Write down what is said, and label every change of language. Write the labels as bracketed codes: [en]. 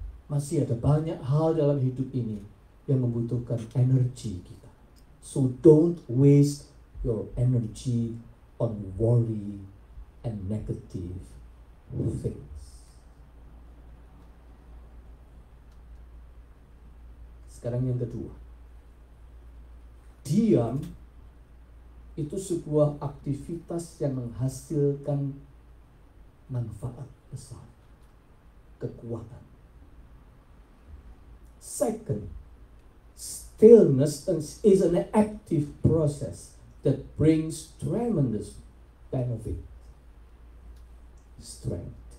[id] Masih ada banyak hal dalam hidup ini yang membutuhkan energi kita. [en] So don't waste your energy on worry and negative things. [id] Sekarang yang kedua. Diam itu sebuah aktivitas yang menghasilkan manfaat besar, kekuatan. [en] Second, stillness is an active process that brings tremendous benefit, strength.